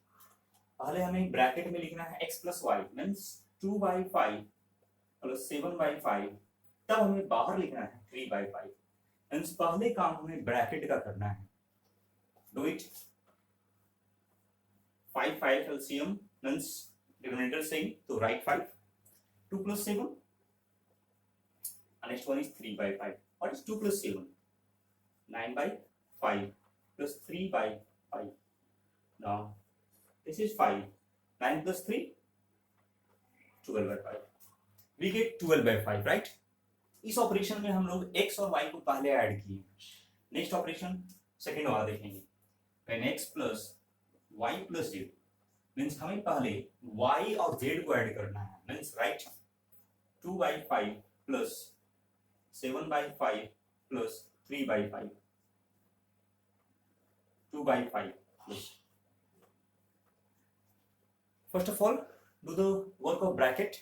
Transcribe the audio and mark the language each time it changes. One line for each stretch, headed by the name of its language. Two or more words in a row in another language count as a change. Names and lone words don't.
Hindi: पहले हमें ब्रैकेट में लिखना है x + y मींस 2/5 + 7/5. तब हमें बाहर लिखना है 3/5. मींस पहले काम हमें ब्रैकेट का करना है.
English: do it. 5 LCM means denominator same, तो राइट 5. 2 + 7, and next one is 3/5. What is 2 + 7? 9/5 plus 3/5. Now this is 5. 9 plus 3, 12/5. We get 12/5, right?
Hindi: इस ऑपरेशन में हम लोग x और y को पहले ऐड किए.
English: next operation second
Hindi: वाला देखेंगे.
English: when x plus y plus z means
Hindi: हमें पहले y और z को ऐड करना है.
English: means write 2/5 plus 7/5 plus 3/5. 2/5 plus. First of all, do the work of bracket.